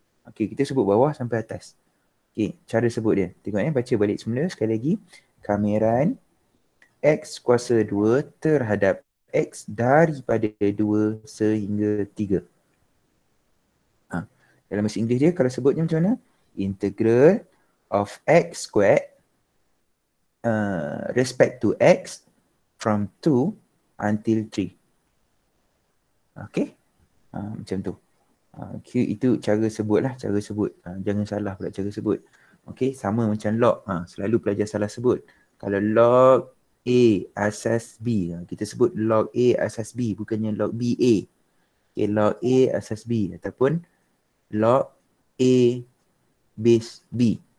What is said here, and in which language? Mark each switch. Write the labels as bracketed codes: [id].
[ms] Okey, kita sebut bawah sampai atas. Okey, cara sebut dia. Tengok baca balik semula sekali lagi. Kameran X kuasa 2 terhadap X daripada 2 sehingga 3. Dalam bahasa Inggeris dia kalau sebutnya macam mana? [en] Integral of X squared respect to X from 2 until 3. [ms] Okay? Macam tu. Itu cara sebut lah, cara sebut. Jangan salah pula cara sebut. Okay, sama macam log. Selalu pelajar salah sebut. Kalau log A asas B, kita sebut log A asas B, bukannya log B A. Okay, log A asas B ataupun [en] log A base B.